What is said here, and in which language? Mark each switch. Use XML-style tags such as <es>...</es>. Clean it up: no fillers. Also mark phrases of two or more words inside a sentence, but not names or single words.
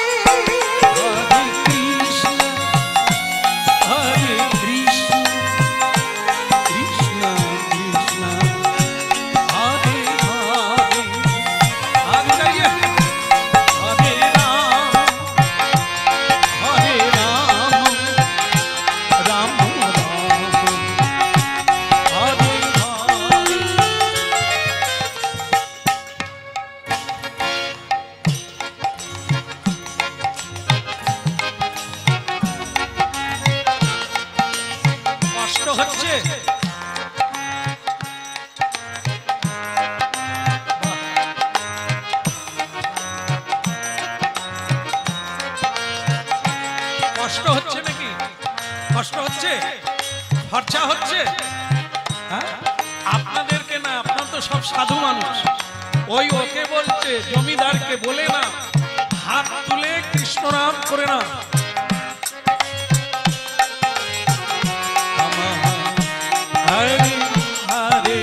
<sa>Hare Krishna, Hare Krishna, Krishna Krishna, Hare Hare, Hare Jaiye, Hare Ram, Hare Ram, Ram Ram, Hare Hare।</sa> <bn>কষ্ট হচ্ছে? কষ্ট হচ্ছে নাকি? কষ্ট হচ্ছে? খরচা হচ্ছে? হ্যাঁ, আপনাদেরকে না, আপনার তো সব সাধু মানুষ। ওকে বলছে, জমিদারকে বলে না, হাত তুলে কৃষ্ণ নাম করে না।</bn> <sa>হরে হরে</sa>